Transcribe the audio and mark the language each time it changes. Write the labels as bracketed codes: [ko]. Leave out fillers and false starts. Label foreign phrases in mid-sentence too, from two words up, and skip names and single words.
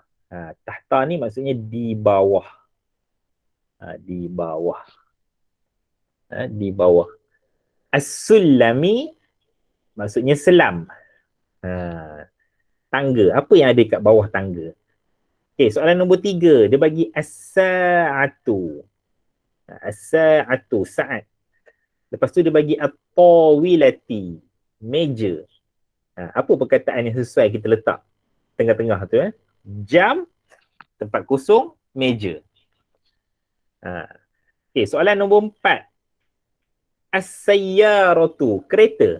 [ms] Tahta ni maksudnya di bawah. Di bawah. Di bawah. As-sulami maksudnya selam. Tangga. Apa yang ada kat bawah tangga? Okey, soalan nombor 3 dia bagi as-sa'atu. As-sa'atu, saat. Lepas tu dia bagi at-tawilati, meja. Apa perkataan yang sesuai kita letak tengah-tengah tu Jam, tempat kosong, meja. Okey, soalan nombor 4. As-sayyaratu, kereta.